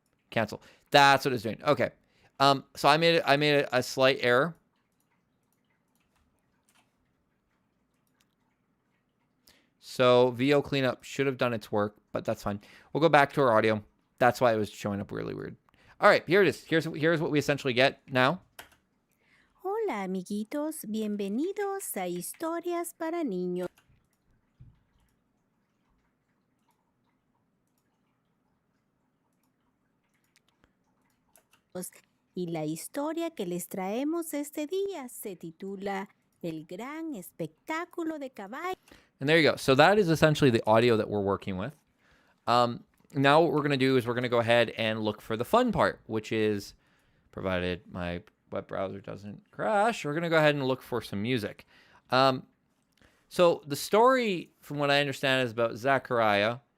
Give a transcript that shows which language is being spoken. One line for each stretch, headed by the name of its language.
English: Cancel. That's what it's doing. Okay. So I made a slight error. So VO cleanup should have done its work, but that's fine. We'll go back to our audio. That's why it was showing up really weird. All right, here it is. Here's what we essentially get now.
Spanish: Hola amiguitos, bienvenidos a Historias para Niños. Y la historia que les traemos este día se titula El gran espectáculo de caballos.
English: And there you go. So that is essentially the audio that we're working with. Now what we're going to do is we're going to go ahead and look for the fun part, which is, provided my web browser doesn't crash, we're going to go ahead and look for some music. So the story, from what I understand, is about Zachariah.